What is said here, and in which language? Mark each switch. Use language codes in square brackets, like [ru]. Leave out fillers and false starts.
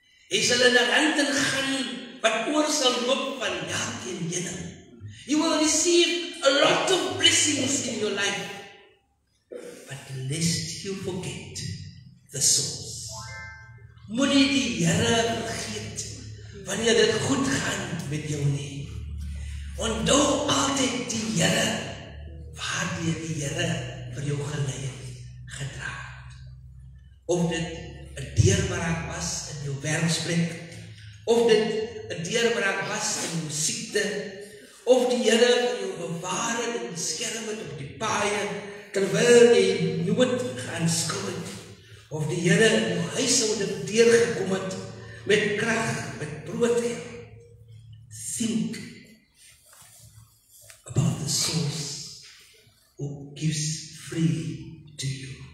[af] Hy sal in 'n land ingaan wat oor sal loop van melk en honing. [en] You will receive a lot of blessings in your life, but lest you forget the source. [af] Moenie die Here vergeet wanneer dit goed gaan met jou nie. Onthou altyd die Here waardeur die Here vir jou gelei het, gedra het. Of dit 'n deurbraak was in jou werksplek, of dit 'n deurbraak was in jou siekte, of die Here vir jou bewaar het en beskerm het op die paaie, terwyl jy nood aanskou het, of die Here in jou huishouding deurgekom het met krag, met brood. [en] Think about the source who gives freely to you.